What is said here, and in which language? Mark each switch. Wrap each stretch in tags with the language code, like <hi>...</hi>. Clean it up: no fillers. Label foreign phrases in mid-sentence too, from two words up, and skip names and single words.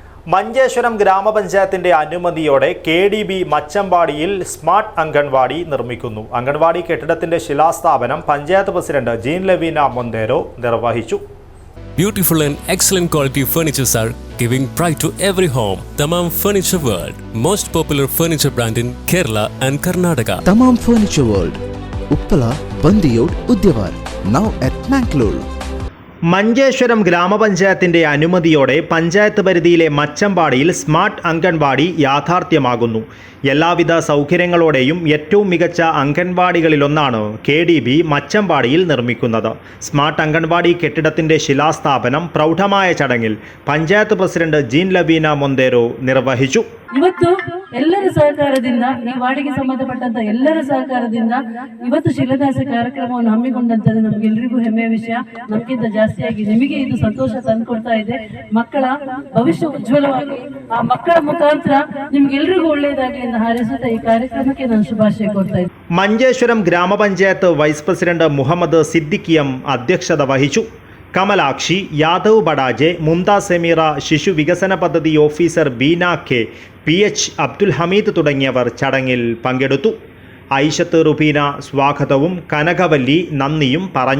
<ml>മഞ്ചേശ്വരം ഗ്രാമപഞ്ചായത്തിന്റെ അനുമതിയോടെ KDB മച്ചമ്പാടിയിൽ സ്മാർട്ട് അംഗൻവാടി നിർമ്മിക്കുന്നു. അംഗൻവാടി കെട്ടിടത്തിന്റെ ശിലാസ്ഥാപനം പഞ്ചായത്ത് പ്രസിഡന്റ് ജീൻ ലവീന മൊന്തേരോ നിർവഹിച്ചു.</ml> <en>Beautiful and excellent quality furnitures are giving pride to every home. Tamam Furniture World, most popular furniture brand in Kerala and Karnataka. Tamam Furniture World, Uppala, Bandiyod, Udyavar, now at Mangalore.</en> <ml>മഞ്ചേശ്വരം ഗ്രാമപഞ്ചായത്തിന്റെ അനുമതിയോടെ പഞ്ചായത്ത് പരിധിയിലെ മച്ചമ്പാടിയിൽ സ്മാർട്ട് അംഗൻവാടി യാഥാർത്ഥ്യമാകുന്നു. എല്ലാവിധ സൗകര്യങ്ങളോടെയും ഏറ്റവും മികച്ച അംഗൻവാടികളിലൊന്നാണ് KDB മച്ചമ്പാടിയിൽ നിർമ്മിക്കുന്നത്. സ്മാർട്ട് അംഗൻവാടി കെട്ടിടത്തിന്റെ ശിലാസ്ഥാപനം പ്രൗഢമായ ചടങ്ങിൽ പഞ്ചായത്ത് പ്രസിഡന്റ് ജീൻ ലവീന മൊന്തേരോ നിർവഹിച്ചു.</ml> <kn>ಇವತ್ತು ಎಲ್ಲರ ಸಹಕಾರದಿಂದ ಈ ವಾರ್ಡಿಗೆ ಸಂಬಂಧಪಟ್ಟಂತ ಎಲ್ಲರ ಸಹಕಾರದಿಂದ ಇವತ್ತು ಶಿಲಾನ್ಯಾಸ ಕಾರ್ಯಕ್ರಮವನ್ನು ಹಮ್ಮಿಕೊಂಡಂತದ್ದು ನಮಗೆಲ್ಲರಿಗೂ ಹೆಮ್ಮೆಯ ವಿಷಯ. ನಮಗಿಂತ ಜಾಸ್ತಿಯಾಗಿ ನಿಮಗೆ ಇದು ಸಂತೋಷ ತಂದುಕೊಡ್ತಾ ಇದೆ. ಮಕ್ಕಳ ಭವಿಷ್ಯ ಉಜ್ವಲವಾಗಿ ಆ ಮಕ್ಕಳ ಮುಖಾಂತರ ನಿಮ್ಗೆಲ್ಲರಿಗೂ ಒಳ್ಳೆಯದಾಗಲಿ ಎಂದು ಹಾರೈಸುತ್ತಾ ಈ ಕಾರ್ಯಕ್ರಮಕ್ಕೆ ನಾನು ಶುಭಾಶಯ ಕೋರ್ತಾ ಇದ್ದೇನೆ.</kn> <ml>മഞ്ചേശ്വരം ഗ്രാമപഞ്ചായത്ത്</ml> <en>vice president</en> <ml>മുഹമ്മദ് സിദ്ദിഖിയം അധ്യക്ഷത വഹിച്ചു. കമലാക്ഷി, യാദവ് ബഡാജെ, മുംതാസ് സെമീറ, ശിശു വികസന പദ്ധതി ഓഫീസർ ബീന കെ, PH അബ്ദുൽ ഹമീദ് തുടങ്ങിയവർ ചടങ്ങിൽ പങ്കെടുത്തു. ഐഷത്ത് റുബീന സ്വാഗതവും കനകവല്ലി നന്ദിയും പറഞ്ഞു.</ml>